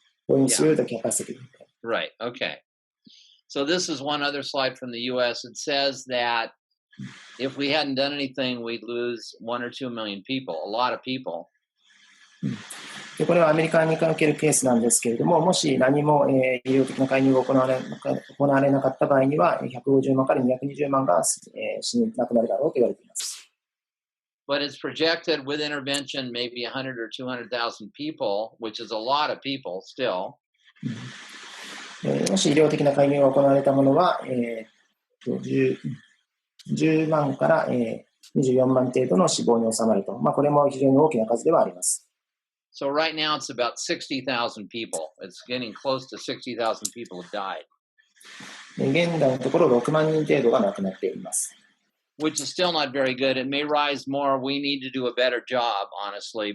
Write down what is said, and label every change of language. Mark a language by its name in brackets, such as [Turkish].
[English] going through the capacity. Right. Okay. So this is one other slide from the U.S. It says that if we hadn't done anything, we'd lose 1 or 2 million people, a lot of people. [Japanese] でこれはアメリカにおけるケースなんですけれども、もし何も、医療的な介入が行われなかった場合には、150万から220万が、亡くなるだろうと言われています。 [English] But it's projected with intervention, maybe 100 or 200,000 people, which is a lot of people still. [Japanese] もし医療的な介入が行われたものは、10万から、24万程度の死亡に収まると。これも非常に大きな数ではあります。 [English] So right now it's about 60,000 people. It's getting close to 60,000 people have died. [Japanese] 現在のところ6万人程度が亡くなっています。 [English] Which is still not very good. It may rise more. We need to do a better job, honestly.